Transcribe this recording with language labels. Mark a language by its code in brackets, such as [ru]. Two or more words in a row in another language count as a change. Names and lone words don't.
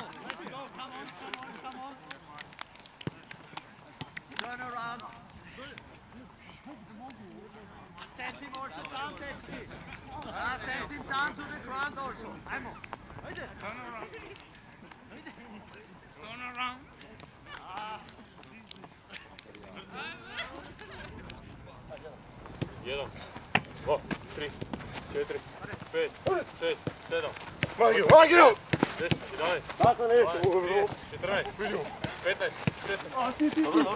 [en] Let's go, come on. Turn around. Send him also down, Tetsky. Send him down to the ground also. Aimo. Turn around. [sr] Jedan, dva, tri, četiri, pet, šest, sedam. Magiju! 10, 11, Tako neće, 12, 13, 15, 16. Dobro.